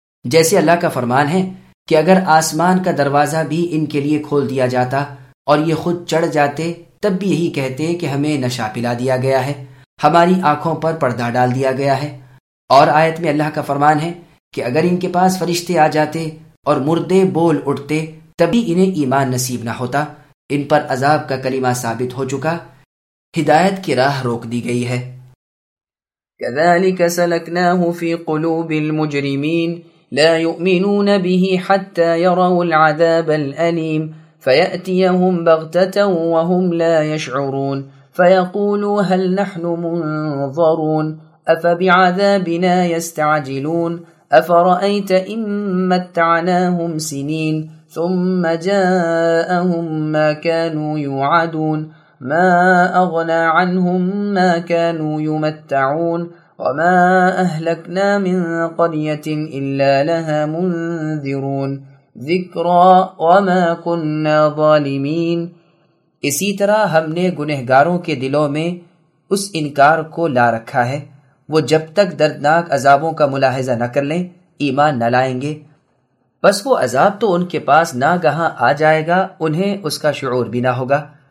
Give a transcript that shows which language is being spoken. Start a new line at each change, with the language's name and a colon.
Urdu: جیسے اللہ کا فرمان ہے کہ اگر آسمان کا دروازہ بھی ان کے لیے کھول دیا جاتا اور یہ خود چڑھ جاتے، تب بھی یہی کہتے کہ ہمیں نشہ پلا دیا گیا ہے، ہماری آنکھوں پر پردہ ڈال دیا گیا ہے. اور آیت میں اللہ کا فرمان ہے کہ اگر ان کے پاس فرشتے آ جاتے اور مردے بول اٹھتے، تبھی انہیں ایمان نصیب نہ ہوتا، ان پر عذاب کا کلمہ ثابت ہو چکا، ہدایت کی راہ روک دی گئی ہے.
Arabic: كذلك سلكناه في قلوب المجرمين لا يؤمنون به حتى يروا العذاب الأليم فيأتيهم بغتة وهم لا يشعرون فيقولوا هل نحن منظرون أفبعذابنا يستعجلون أفرأيت إن متعناهم سنين ثم جاءهم ما كانوا يوعدون ما أغنى عنهم ما كانوا يمتعون وما أهلكنا من قرية إلا لها منذرون ذكرى وما كنا ظالمين.
Urdu: اسی طرح ہم نے گنہگاروں کے دلوں میں اس انکار کو لا رکھا ہے, وہ جب تک دردناک عذابوں کا ملاحظہ نہ کر لیں ایمان نہ لائیں گے. بس وہ عذاب تو ان کے پاس نہ گہاں آ جائے گا, انہیں اس کا شعور بھی نہ ہوگا.